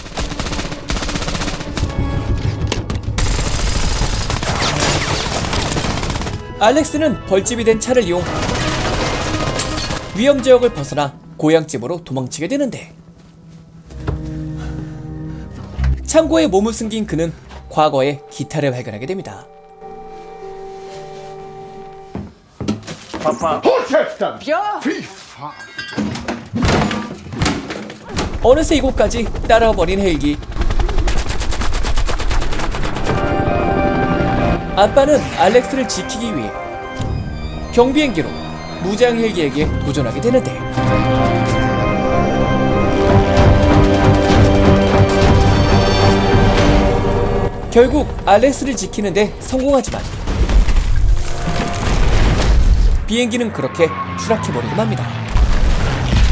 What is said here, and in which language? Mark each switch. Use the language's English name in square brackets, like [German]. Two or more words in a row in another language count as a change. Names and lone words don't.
[Korean] 알렉스는 벌집이 된 차를 이용 위험지역을 벗어나 고향집으로 도망치게 되는데 창고에 몸을 숨긴 그는 과거에 기타를 발견하게 됩니다. [Swedish] Håll käften! Fy fan! [Korean] 어느새 이곳까지 따라와버린 헬기. 아빠는 알렉스를 지키기 위해 경비행기로 무장 헬기에게 도전하게 되는데 결국 알렉스를 지키는데 성공하지만 비행기는 그렇게 추락해버리고 맙니다.